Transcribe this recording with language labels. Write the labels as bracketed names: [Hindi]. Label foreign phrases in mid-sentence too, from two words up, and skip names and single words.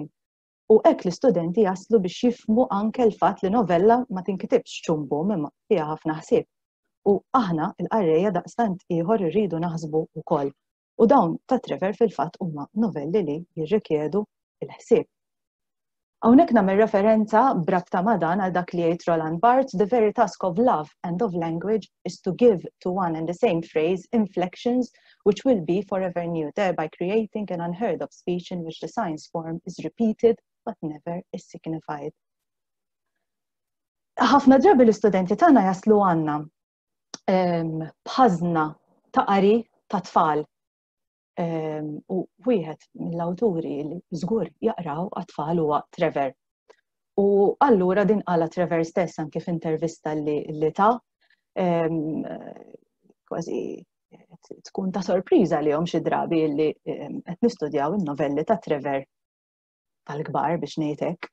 [Maltese] U hekk l-istudenti jaslu biex jifhmu anke l-fatt li novella ma tinkitibx ċumbum imma fiha ħafna ħsieb. U aħna l-qarrejja daqstant ieħor irridu naħsbu wkoll. U dawn ta' Trevor fil-fatt huma novelli li jirrikjedu l-ħsieb. Hawnhekk nagħmel referenza brabta ma' dan għal dak li jgħid Roland Barthes, [English] the very task of love and of language is to give to one and the same phrase inflections which will be forever new, thereby creating an unheard of speech in which the science form is repeated but never is signified. [Maltese] Ħafna drabi l-istudenti tagħna jaslu għandna bħażna ta' qari ta' tfal. U wieħed mill-awturi li żgur jaqraw għat-tfal huwa Trevor. U allura din qala Trevor stess anke f'intervista li ta' kważi tkun ta' sorpriża lihom xi drabi li qed nistudjaw in-novelli ta' Trevor tal-kbar biex ngħidlek.